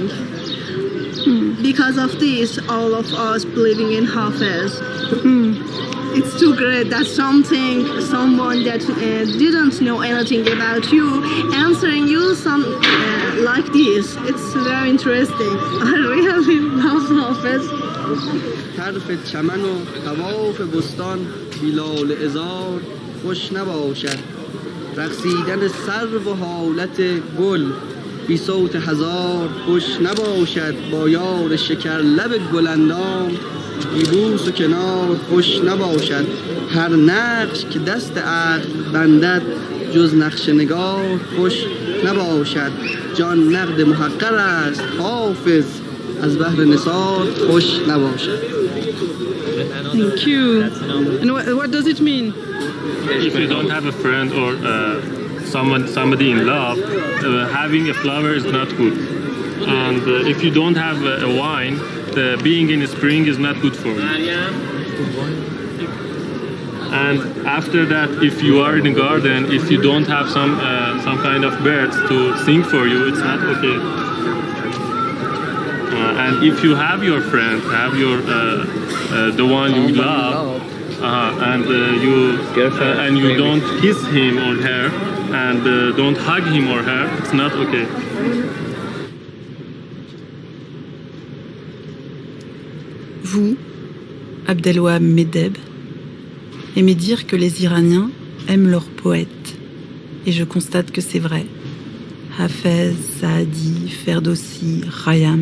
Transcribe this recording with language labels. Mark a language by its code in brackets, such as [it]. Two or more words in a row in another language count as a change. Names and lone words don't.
[en] Because of this, all of us believing in Hafez. It's too great that someone that didn't know anything about you, answering you like this. It's very interesting. I really love Hafez. [fa] طرف چمن و طواف بستان بیلال ازار خوش نباشد رقصیدن سرو و حالت گل بی صوت هزار خوش نباشد با یار شکر لب گلندام بی بوس و کنار خوش نباشد هر نقش که دست عقل بندد جز نقش نگار خوش نباشد جان نقد محقر است حافظ از بحر نثار خوش نباشد. [en] Thank you. And what does it mean? If you don't have a friend or somebody in love, having a flower is not good. And if you don't have a wine, being in spring is not good for you. And after that, if you are in a garden, if you don't have some kind of birds to sing for you, it's not okay. And if you have your friend, have your the one you love, and you don't kiss him or her, and don't hug him or her, it's not okay. [fr] Vous, Abdelwahab Medeb, aimez dire que les Iraniens aiment leurs poètes. Et je constate que c'est vrai. Hafez, Saadi, Ferdowsi, Khayyam.